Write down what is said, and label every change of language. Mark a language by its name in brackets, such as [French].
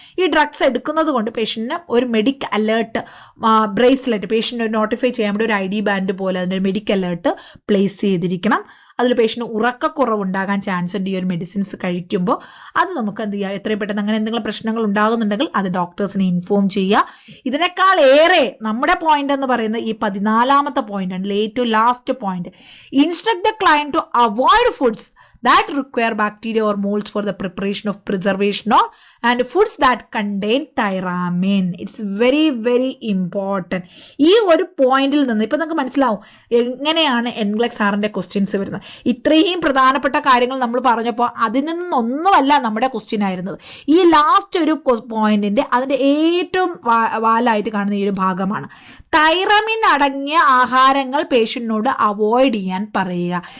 [Malayalam] ഈ ഡ്രഗ്സ് എടുക്കുന്നത് കൊണ്ട് പേഷ്യൻറ്റിന് ഒരു medic alert bracelet patient notify ചെയ്യാൻ വേണ്ടി ഒരു ID ബാൻഡ് പോലെ അതിൻ്റെ മെഡിക് അലേർട്ട് പ്ലേസ് ചെയ്തിരിക്കണം. അതിൽ പേഷ്യൻറ്റ് ഉറക്കക്കുറവുണ്ടാകാൻ ചാൻസ് ഉണ്ട് ഈ ഒരു മെഡിസിൻസ് കഴിക്കുമ്പോൾ. അത് നമുക്ക് എന്ത് ചെയ്യുക, എത്രയും പെട്ടെന്ന് അങ്ങനെ എന്തെങ്കിലും പ്രശ്നങ്ങൾ ഉണ്ടാകുന്നുണ്ടെങ്കിൽ അത് ഡോക്ടേഴ്സിനെ ഇൻഫോം ചെയ്യുക. ഇതിനേക്കാൾ ഏറെ നമ്മുടെ പോയിന്റ് എന്ന് പറയുന്നത് ഈ 14ാമത്തെ പോയിന്റാണ്, ഏറ്റവും last point. [English] Instruct the client to avoid foods that require bacteria or molds for the preparation of preservation or and foods that contain tyramine. It's very very important. [Malayalam] ഈ ഒരു പോയിന്റിൽ നിന്ന് ഇപ്പം നമുക്ക് മനസ്സിലാവും എങ്ങനെയാണ് എൻഗ്ലക്സ് സാറിൻ്റെ ക്വസ്റ്റ്യൻസ് വരുന്നത്. ഇത്രയും പ്രധാനപ്പെട്ട കാര്യങ്ങൾ നമ്മൾ പറഞ്ഞപ്പോൾ അതിൽ നിന്നൊന്നുമല്ല നമ്മുടെ ക്വസ്റ്റ്യൻ ആയിരുന്നത്. ഈ ലാസ്റ്റ് ഒരു പോയിന്റിൻ്റെ അതിൻ്റെ ഏറ്റവും വാലായിട്ട് കാണുന്ന ഈ ഒരു ഭാഗമാണ്. തൈറമിൻ അടങ്ങിയ ആഹാരങ്ങൾ പേഷ്യൻറ്റിനോട് അവോയ്ഡ് ചെയ്യാൻ പറയുക.